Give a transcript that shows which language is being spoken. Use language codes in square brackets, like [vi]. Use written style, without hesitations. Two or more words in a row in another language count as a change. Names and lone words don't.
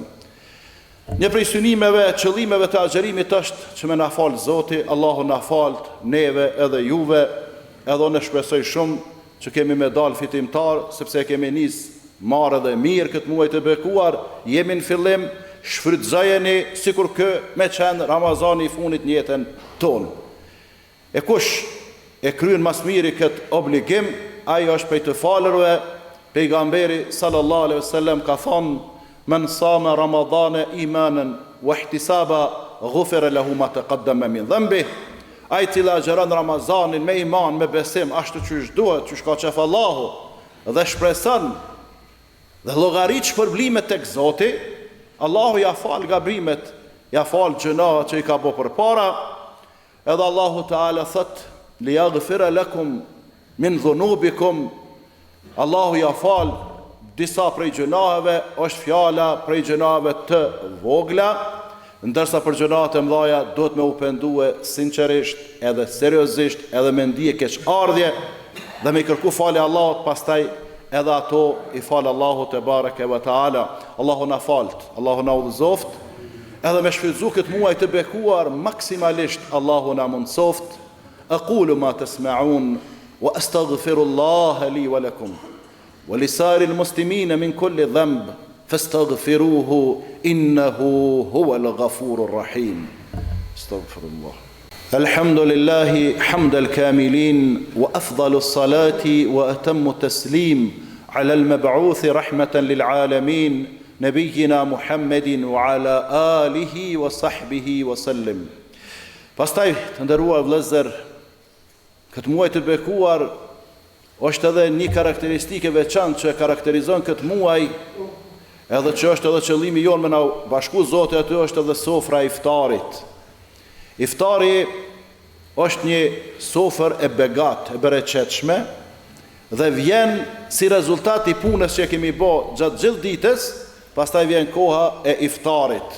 [sq] Një prej synimeve, qëllimeve të agjerimit është që me na falë Zoti, Allahu na falët, neve edhe juve, edhe në shpresoj shumë që kemi me dalë fitimtar, sepse kemi nisë marrë dhe mirë këtë muaj të bekuar, jemi në fillim, shfrytëzojeni sikur kë me qenë Ramazani I fundit në jetën tonë. E kush e kryen mas miri këtë obligim, ai është prej të falërve. [ar] Pejgamberi صلى الله عليه وسلم [sq] ka thonë: [ar] "من صام رمضان إيمانا واحتسابا غفر له ما تقدم من ذنبه." Ai cila agjeron Ramazanin me iman, me besim, ashtu që duhet, që ka qef Allahu, dhe shpreson dhe llogarit shpërblimet tek Zoti, Allahu ja fal gabrimet, ja fal gjunahet që I ka bë përpara. [sq] Edhe Allahu Teala thot: [ar] "ليغفر لكم من ذنوبكم." [sq] Allahu ja fal disa prej gjunaheve, është fjala prej gjunaheve të vogla, ndërsa për gjunahet e mëdha duhet me u pendue sinqerisht, edhe seriozisht, edhe me ndije keqardhje dhe me kërku falë Allahut, pastaj edhe ato I falë Allahu [ar] تبارك وتعالى. [sq] Allahu na falt, Allahu na udhëzoft, edhe me shfrytzu këtë muaj të bekuar maksimalisht Allahu na mundsoft. [ar] أقول ما تسمعون وأستغفر الله لي ولكم ولسائر المسلمين من كل ذنب فاستغفروه إنه هو الغفور الرحيم. أستغفر الله. الحمد لله حمد الكاملين وأفضل الصلاة وأتم التسليم على المبعوث رحمة للعالمين نبينا محمد وعلى آله وصحبه وسلم. [sq] Pastaj të nderuar vëllezër, këtë muaj të bekuar është edhe një karakteristike veçantë që e karakterizon këtë muaj, edhe që është edhe qëllimi jonë me na bashku Zoti aty, është edhe sofra e iftarit. Iftari është një sofër e begat, e bereqetshme, dhe vjen si rezultat I punës që kemi bë gjatë gjithë ditës, pastaj vjen koha e iftarit.